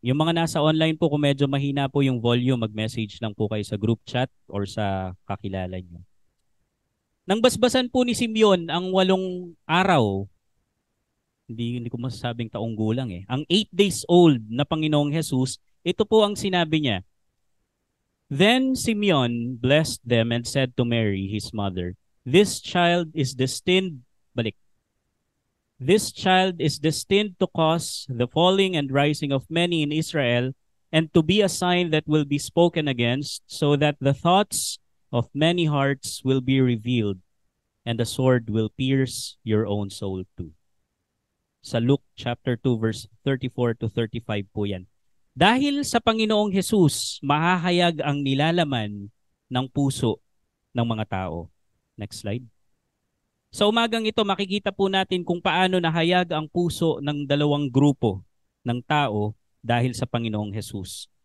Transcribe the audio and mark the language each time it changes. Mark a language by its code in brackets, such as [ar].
[tl] Yung mga nasa online po, kung medyo mahina po yung volume, mag-message lang po kayo sa group chat or sa kakilala nyo. Nang basbasan po ni Simeon ang 8 araw, hindi ko masasabing taong gulang eh. Ang 8 days old na Panginoong Jesus, ito po ang sinabi niya. [en] Then Simeon blessed them and said to Mary, his mother, This child is destined, [tl] balik. [en] This child is destined to cause the falling and rising of many in Israel and to be a sign that will be spoken against, so that the thoughts of many hearts will be revealed and the sword will pierce your own soul too. [tl] Sa Luke chapter 2 verse 34 to 35 po yan. Dahil sa Panginoong Jesus, mahahayag ang nilalaman ng puso ng mga tao. [en] Next slide. [tl] Sa umagang ito, makikita po natin kung paano nahayag ang puso ng dalawang grupo ng tao dahil sa Panginoong Jesus.